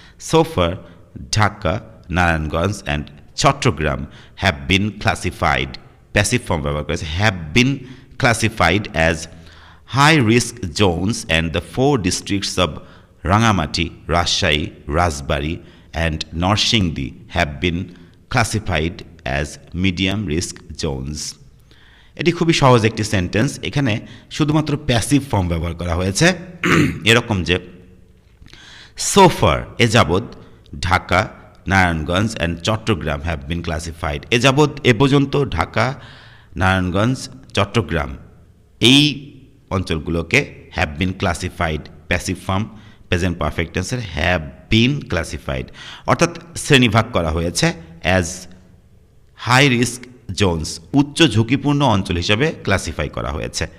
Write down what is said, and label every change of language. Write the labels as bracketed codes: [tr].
[en] so far Dhaka, Narayanganj and Chattogram have been classified, [bn] passive form ব্যবহার করেছে, [en] Have been classified as high risk zones and the 4 districts of Rangamati, Rajshahi, Rajbari and Norsingdi have been classified as medium risk zones. [bn] এটি খুবই সহজ একটি sentence. এখানে শুধুমাত্র passive form ব্যবহার করা হয়েছে এরকম যে [en] so far [bn] এ যাবৎ Dhaka, Narayanganj and Chittagong [en] Have been classified. [bn] এ যাবৎ এ পর্যন্ত ঢাকা, নারায়ণগঞ্জ, চট্টগ্রাম এই অঞ্চলগুলোকে [en] have been classified, [bn] passive form, present perfect টেন্সের হ্যাভ বিন ক্লাসিফাইড, অর্থাৎ শ্রেণীভাগ করা হয়েছে [en] as high risk zones, [bn] উচ্চ ঝুঁকিপূর্ণ অঞ্চল হিসাবে ক্লাসিফাই করা হয়েছে।